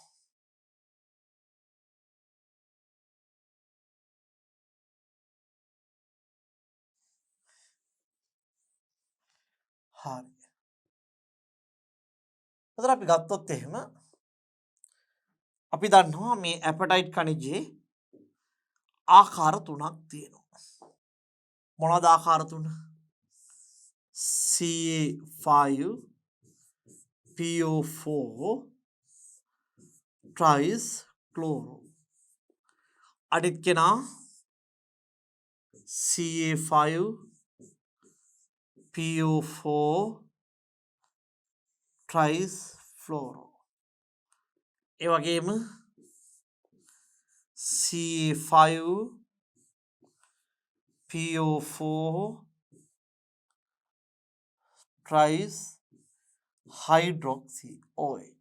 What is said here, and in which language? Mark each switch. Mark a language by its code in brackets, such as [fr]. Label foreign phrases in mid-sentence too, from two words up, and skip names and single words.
[si] හරි. එතකොට අපි ගත්තොත් එහෙම අපි දන්නවා මේ ඇපටයිට් කණිජයේ ආකාර 3ක් තියෙනවා. මොනවාද ආකාර 3? [en] CA5 PO4 tris chloro. අනිත් කෙනා CA5 PO4 tris fluoro. ඒ වගේම CA5 PO4 tris hydroxy OH.